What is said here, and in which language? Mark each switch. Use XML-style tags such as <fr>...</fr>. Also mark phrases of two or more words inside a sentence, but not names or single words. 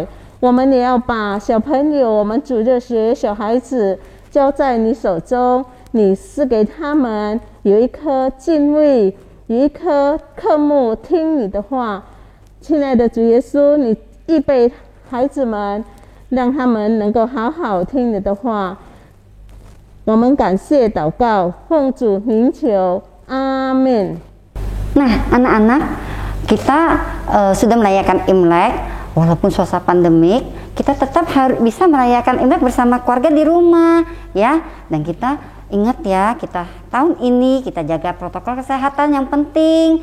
<zh>我们也要把小朋友，我们主日学小孩子交在你手中，你赐给他们有一颗敬畏，有一颗渴慕听你的话。亲爱的主耶稣，你预备孩子们，让他们能够好好听你的话。我们感谢祷告，奉主名求，阿们。</zh> <id>Nah, anak-anak, kita sudah merayakan Imlek, walaupun suasana pandemik, kita tetap harus bisa merayakan Imlek bersama keluarga di rumah, ya. Dan kita ingat ya, kita tahun ini kita jaga protokol kesehatan yang penting.</id>